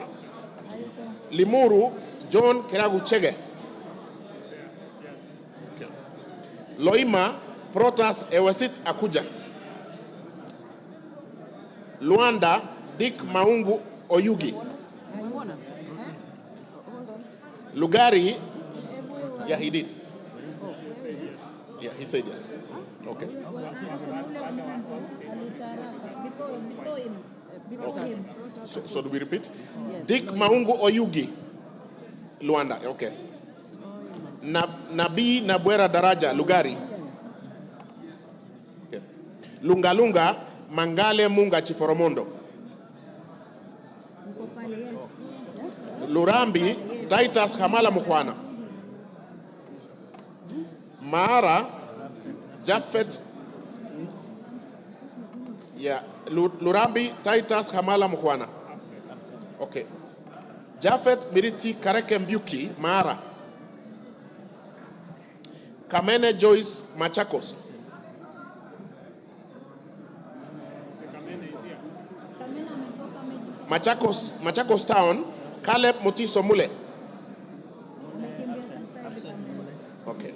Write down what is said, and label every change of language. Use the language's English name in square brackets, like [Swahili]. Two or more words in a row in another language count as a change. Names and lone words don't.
[English] Limuru, John Keragu Chege. Okay. Loima, Protas Ewesit Akuja. Luanda, Dick Maungu Oyugi. Lugari, yeah, he did. Yeah, he said yes. Okay. Before him. So do we repeat? Yes. Dick Maungu Oyugi, Luanda. Okay. Nabii Nabwera Daraja, Lugari. Okay. Lungalunga, Mangale Munga Chiforomondo. Lurambi, Titus Hamala Mukwana. Mara, Japheth, yeah, Lurambi, Titus Hamala Mukwana. Okay. Japheth Miriti Kareke Mbuki, Mara. Kamene Joyce Machakos. Machakos Town, Caleb Mutiso Mule. Okay.